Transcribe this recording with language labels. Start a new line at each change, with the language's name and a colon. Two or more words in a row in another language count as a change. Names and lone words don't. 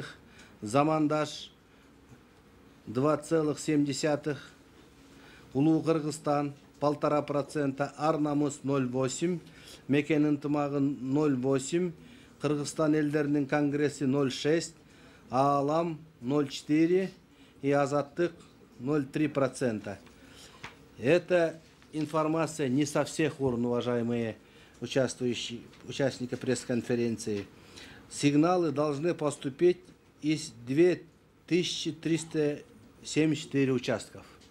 Kyrgyz: Замандаш 2,7%. Улуу Кыргызстан 1,5%. Арнамыс 0,8%. Мекен ынтымагы 0,8%. Кыргызстан элдеринин конгресси 0,6%. Аалам 0,4%. И Азаттык 0,3%.
Russian: Это информация не со всех урн, уважаемые участники пресс-конференции. Сигналы должны поступить из 2374 участков.